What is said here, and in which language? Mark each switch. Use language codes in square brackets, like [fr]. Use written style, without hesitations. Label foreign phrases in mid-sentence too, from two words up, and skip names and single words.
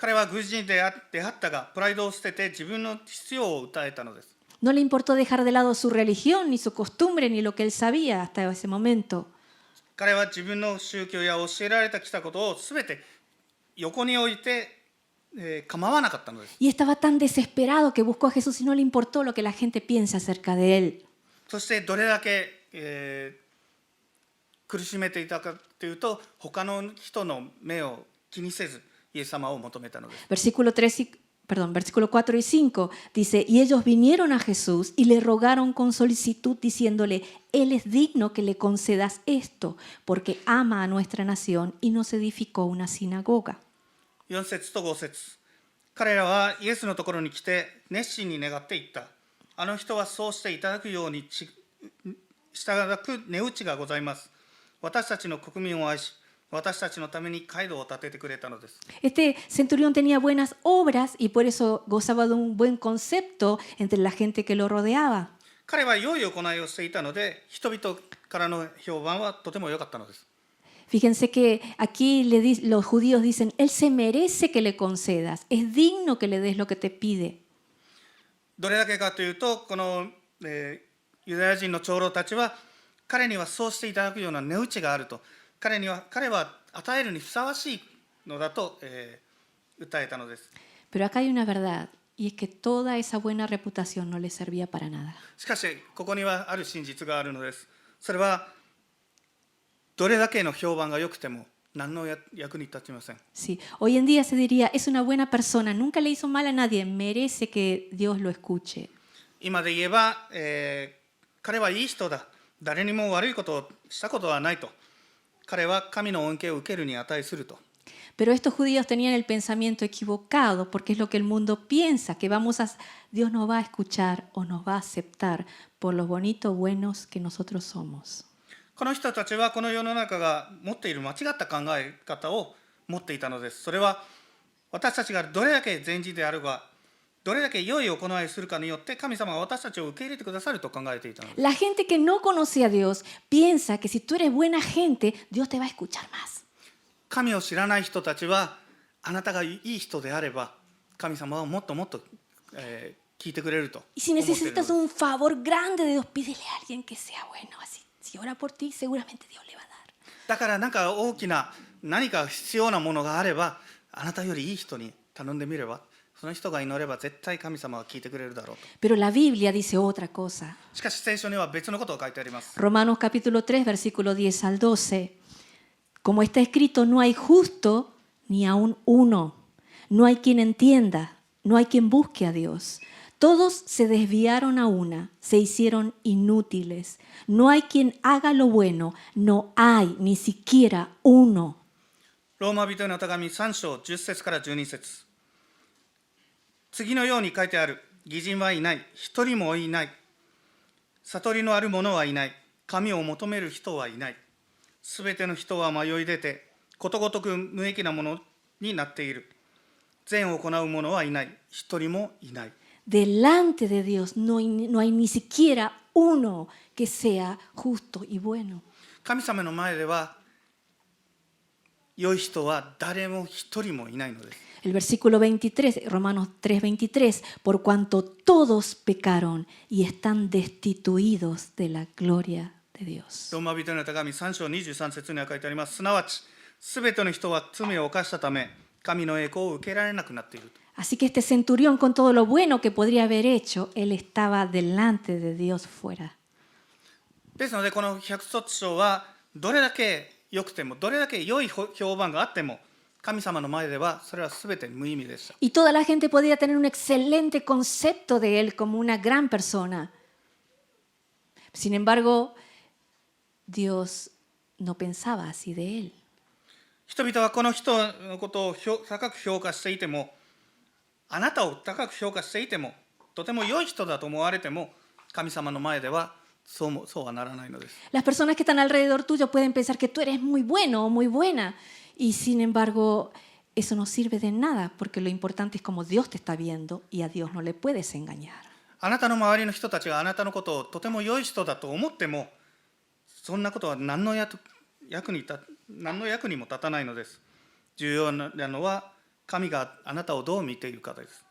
[ja] 彼は偶人であったが、プライドを捨てて自分の必要を訴えたのです。 [es] No le importó dejar de lado su religión, ni su costumbre, ni lo que él sabía hasta ese momento. [ja] 彼は自分の宗教や教えられてきたことをすべて横に置いて、構わなかったのです。 [es] Y estaba tan desesperado que buscó a Jesús y no le importó lo que la gente piensa acerca de él. [ja] そしてどれだけ、苦しめていたかというと、他の人の目を気にせずイエス様を求めたのです。 [es] Versículo 4 y 5 dice, y ellos vinieron a Jesús y le rogaron con solicitud diciéndole, Él es digno que le concedas esto, porque ama a nuestra nación y nos edificó una sinagoga. [ja] 4 節と5節、彼らはイエスのところに来て熱心に願っていった。あの人はそうしていただくように従く値打ちがございます。私たちの国民を愛し、私たちのために街道を建ててくれたのです。 [es] Este centurión tenía buenas obras y por eso gozaba de un buen concepto entre la gente que lo rodeaba. [ja] 彼は良い行いをしていたので、人々からの評判はとても良かったのです。 [es] Fíjense que aquí los judíos dicen, Él se merece que le concedas, es digno que le des lo que te pide. [ja] どれだけかというと、この、ユダヤ人の長老たちは、彼にはそうしていただくような値打ちがあると、彼は与えるにふさわしいのだと、訴えたのです。 [es] Pero acá hay una verdad, y es que toda esa buena reputación no le servía para nada. [ja] しかし、ここにはある真実があるのです。それは、どれだけの評判が良くても、何の役に立ちません。 [es] Sí, hoy en día se diría, es una buena persona, nunca le hizo mal a nadie, merece que Dios lo escuche. [ja] 今で言えば、彼はいい人だ。誰にも悪いことをしたことはないと。彼は神の恩恵を受けるに値すると。 [es] Pero estos judíos tenían el pensamiento equivocado, porque es lo que el mundo piensa, que Dios nos va a escuchar o nos va a aceptar por los bonitos, buenos que nosotros somos. [ja] この人たちはこの世の中が持っている間違った考え方を持っていたのです。それは私たちがどれだけ善人であるか、どれだけ良い行いをするかによって神様が私たちを受け入れてくださると考えていたのです。 [es] La gente que no conoce a Dios piensa que si tú eres buena gente, Dios te va a escuchar más. [ja] 神を知らない人たちは、あなたがいい人であれば神様はもっともっと、聞いてくれると [es] Y si [ja] 思っているのです。 [es] necesitas un favor grande de Dios, pídele a alguien que sea bueno. Así, si ora por ti, seguramente Dios le va a dar. [ja] だからなんか大きな何か必要なものがあれば、あなたよりいい人に頼んでみれば、その人が祈れば絶対神様は聞いてくれるだろうと。 [es] Pero la Biblia dice otra cosa. [ja] しかし聖書には別のことが書いてあります。 [es] Romanos capítulo 3, versículo 10 al 12. Como está escrito, no hay justo ni aun uno. No hay quien entienda, no hay quien busque a Dios. Todos se desviaron a una, se hicieron inútiles. No hay quien haga lo bueno, no hay ni siquiera uno. [ja] ローマ人への手紙3章10節から12節。次のように書いてある。義人はいない、一人もいない。悟りのある者はいない。神を求める人はいない。すべての人は迷い出て、ことごとく無益なものになっている。善を行う者はいない、一人もいない。 [es] Delante de Dios no hay ni siquiera uno que sea justo y bueno. [ja] 神様の前では、良い人は誰も一人もいないのです。 [es] El versículo 23, Romanos 3:23, por cuanto todos pecaron y están destituidos de la gloria de Dios. [ja] ローマ人への手紙3章23節には書いてあります。すなわち、すべての人は罪を犯したため、神の栄光を受けられなくなっている。 [es] Así que este centurión, con todo lo bueno que podría haber hecho, él estaba delante de Dios fuera. [ja] ですので、この百卒章は、どれだけ良くても、どれだけ良い評判があっても、神様の前ではそれはすべて無意味でした。 [es] Y toda la gente podía tener un excelente concepto de él como una gran persona. Sin embargo, Dios no pensaba así de él. [ja] 人々はこの人のことを高く評価していても、あなたを高く評価していても、とても良い人だと思われても、神様の前ではそうはならないのです。 [es] Las personas que están alrededor tuyo pueden pensar que tú eres muy bueno o muy buena. Y sin embargo, eso no sirve de nada, porque lo importante es cómo Dios te está viendo y a Dios no le puedes engañar. [ja] あなたの周りの人たちがあなたのことをとても良い人だと思っても、そんなことは何の役にも立たないのです。重要なのは神があなたをどう見ているかです。